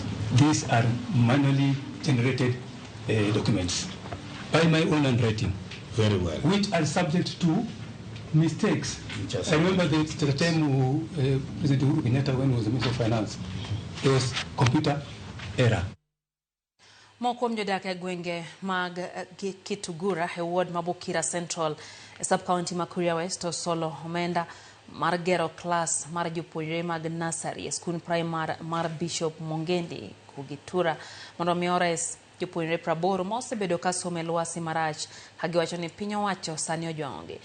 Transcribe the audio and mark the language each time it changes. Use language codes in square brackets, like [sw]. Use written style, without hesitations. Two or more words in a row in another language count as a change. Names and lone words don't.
[en] These are manually generated documents by my own handwriting. Very well. Which are subject to mistakes. I remember the time President Uhuru Kenyatta, when he was the Minister of Finance, there was computer error. [luo] Moko mjodak e gwenge mag Kitugura e ward Mabukira Central e sub-county Makuria West Osolo omenda mar gero class mar jopuonjre mag nursery e skul primary mar Bishop Mongendi Kugitura mondo mi ores jopuonjre 80 mosebedo ka somo e lwasi marach kagiwacho ni piny owacho sani ojongi.